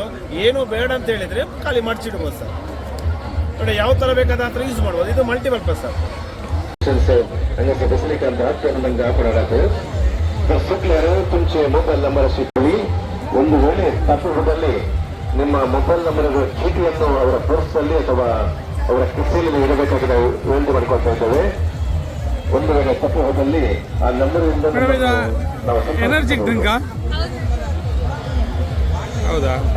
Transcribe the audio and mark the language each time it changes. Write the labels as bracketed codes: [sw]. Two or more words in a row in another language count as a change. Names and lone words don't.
[kn] ಏನು ಬೇಡ ಅಂತ ಹೇಳಿದ್ರೆ ಖಾಲಿ ಮಡ್ಚಿಡ್ಬೋದು ಸರ್. ನೋಡಿ ಯಾವ ಥರ ಬೇಕಾದ ಆ ಥರ ಯೂಸ್ ಮಾಡ್ಬೋದು. ಇದು ಮಲ್ಟಿಪರ್ಪಸ್ ಸರ್. [kok] तुमचे मोबाईल नंबर शिकवी [kn] ಒಂದು ವೇಳೆ ತಪ್ಪಿದಲ್ಲಿ ನಿಮ್ಮ ಮೊಬೈಲ್ ನಂಬರ್ ಚೀಟಿಯನ್ನು ಅವರ ಪರ್ಸ್ ಅಲ್ಲಿ ಅಥವಾ ಅವರ ಕಿಸೆಯಲ್ಲಿ ಇಡಬೇಕಾಗಿ ನಾವು ವಿನಂತಿ ಮಾಡಿಕೊಳ್ತಾ ಇದ್ದೇವೆ. ಒಂದು ವೇಳೆ ತಪ್ಪು ಹೋದಲ್ಲಿ ಆ ನಂಬರ್ [en] energy drink ಹೌದಾ